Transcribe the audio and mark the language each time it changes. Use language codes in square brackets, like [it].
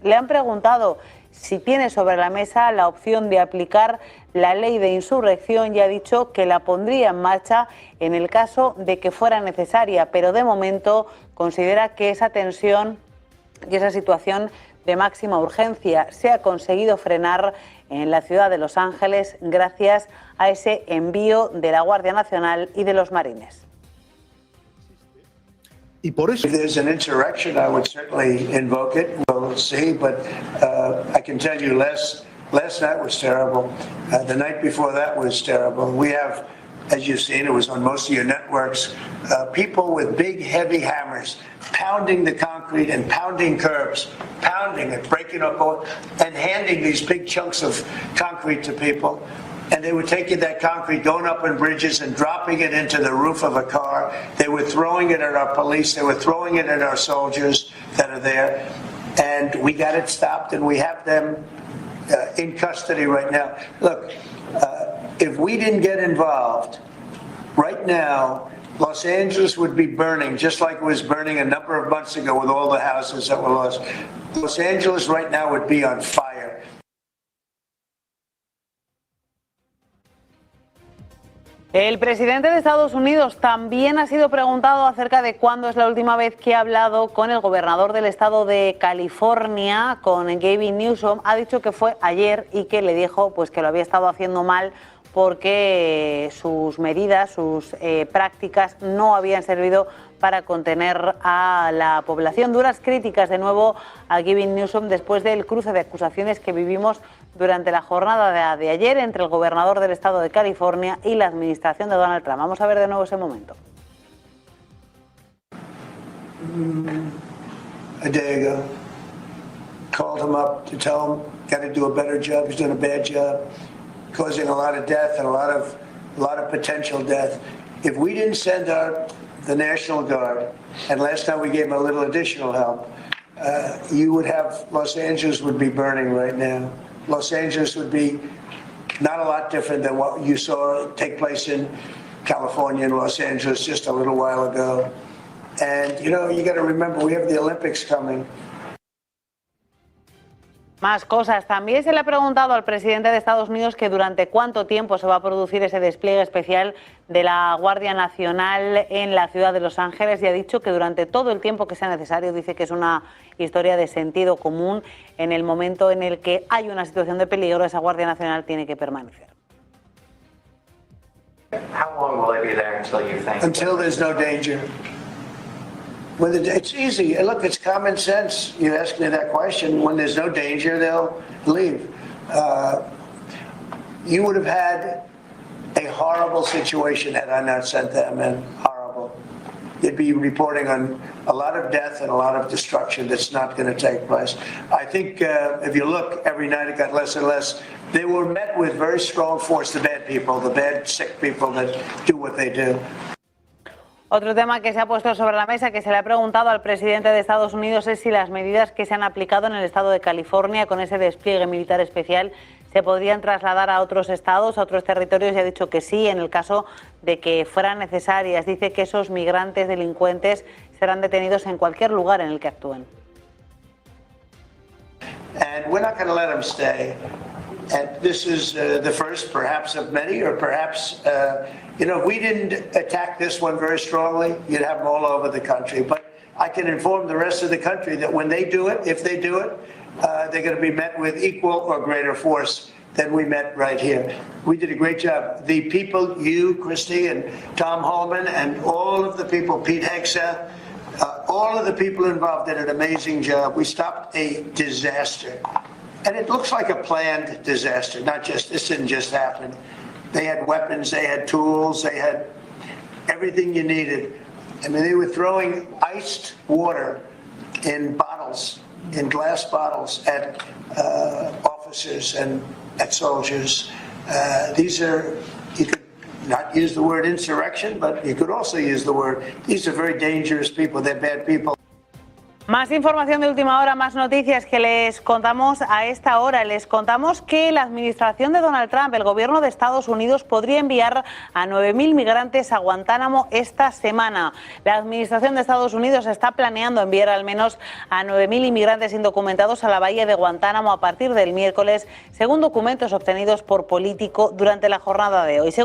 [es] Le han preguntado si tiene sobre la mesa la opción de aplicar la ley de insurrección y ha dicho que la pondría en marcha en el caso de que fuera necesaria, pero de momento considera que esa tensión y esa situación de máxima urgencia se ha conseguido frenar en la ciudad de Los Ángeles gracias a ese envío de la Guardia Nacional y de los Marines. Y por eso, [en] if there's an insurrection, I would certainly invoke it. We'll see, but I can tell you, last night was terrible. The night before that was terrible. We have, as you've seen, it was on most of your networks, people with big, heavy hammers pounding the concrete and pounding curbs, pounding it, breaking up, and handing these big chunks of concrete to people. And they were taking that concrete, going up on bridges and dropping it into the roof of a car. They were throwing it at our police. They were throwing it at our soldiers that are there. And we got it stopped, and we have them in custody right now. Look, if we didn't get involved, right now, Los Angeles would be burning, just like it was burning a number of months ago with all the houses that were lost. Los Angeles right now would be on fire. [es] El presidente de Estados Unidos también ha sido preguntado acerca de cuándo es la última vez que ha hablado con el gobernador del estado de California, con Gavin Newsom. Ha dicho que fue ayer y que le dijo pues que lo había estado haciendo mal porque sus medidas, sus prácticas no habían servido para contener a la población. Duras críticas de nuevo a Gavin Newsom después del cruce de acusaciones que vivimos durante la jornada de ayer entre el gobernador del estado de California y la administración de Donald Trump. Vamos a ver de nuevo ese momento. [en] A day ago, called him up to tell him got to do a better job. He's doing a bad job, causing a lot of death and a lot of potential death. If we didn't send out the National Guard, and last time we gave him a little additional help, you would have Los Angeles would be burning right now. Los Angeles would be not a lot different than what you saw take place in California and Los Angeles just a little while ago. And, you know, you got to remember, we have the Olympics coming. [es] Más cosas. También se le ha preguntado al presidente de Estados Unidos que durante cuánto tiempo se va a producir ese despliegue especial de la Guardia Nacional en la ciudad de Los Ángeles y ha dicho que durante todo el tiempo que sea necesario. Dice que es una historia de sentido común. En el momento en el que hay una situación de peligro, esa Guardia Nacional tiene que permanecer. [en] How long will they be there until you think? Until there's no danger. It's easy. Look, it's common sense. You ask me that question. When there's no danger, they'll leave. You would have had a horrible situation had I not sent them in. Horrible. You'd be reporting on a lot of death and a lot of destruction that's not going to take place. I think if you look, every night it got less and less. They were met with very strong force, the bad people, the bad, sick people that do what they do. [es] Otro tema que se ha puesto sobre la mesa, que se le ha preguntado al presidente de Estados Unidos, es si las medidas que se han aplicado en el estado de California con ese despliegue militar especial se podrían trasladar a otros estados, a otros territorios, y ha dicho que sí, en el caso de que fueran necesarias. Dice que esos migrantes delincuentes serán detenidos en cualquier lugar en el que actúen. [en] And we're not going to let them stay. And this is the first, perhaps, of many, or perhaps, you know, if we didn't attack this one very strongly, you'd have them all over the country. But I can inform the rest of the country that when they do it, if they do it, they're going to be met with equal or greater force than we met right here. We did a great job. The people, you, Christy, and Tom Holman, and all of the people, Pete Hexa, all of the people involved did an amazing job. We stopped a disaster. And it looks like a planned disaster, not just, this didn't just happen. They had weapons, they had tools, they had everything you needed. I mean, they were throwing iced water in bottles, in glass bottles, at officers and at soldiers. These are, not use the word insurrection, but you could also use the word, these are very dangerous people, they're bad people. [es] Más información de última hora, más noticias que les contamos a esta hora. Les contamos que la administración de Donald Trump, el gobierno de Estados Unidos, podría enviar a 9.000 migrantes a Guantánamo esta semana. La administración de Estados Unidos está planeando enviar al menos a 9.000 inmigrantes indocumentados a la bahía de Guantánamo a partir del miércoles, según documentos obtenidos por Político durante la jornada de hoy.